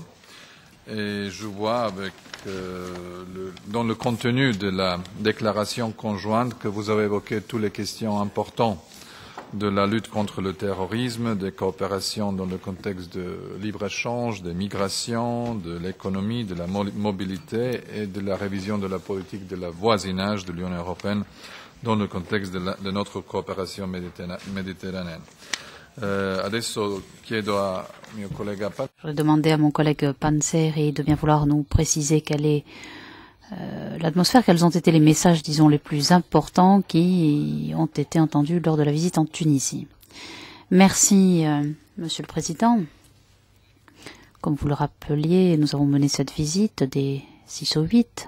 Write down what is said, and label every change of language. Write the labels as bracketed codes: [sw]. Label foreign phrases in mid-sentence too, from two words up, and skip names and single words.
[fr] Et je vois dans le contenu de la déclaration conjointe que vous avez évoqué toutes les questions importantes de la lutte contre le terrorisme, des coopérations dans le contexte de libre-échange, des migrations, de l'économie, de la mobilité et de la révision de la politique de la voisinage de l'Union européenne dans le contexte de notre coopération méditerranéenne. [it] Adesso chiedo a mio collega [fr] Je voudrais demander à mon collègue Panzeri de bien vouloir nous préciser quelle est l'atmosphère, quels ont été les messages, disons, les plus importants qui ont été entendus lors de la visite en Tunisie. Merci, Monsieur le Président. Comme vous le rappeliez, nous avons mené cette visite du 6 au 8.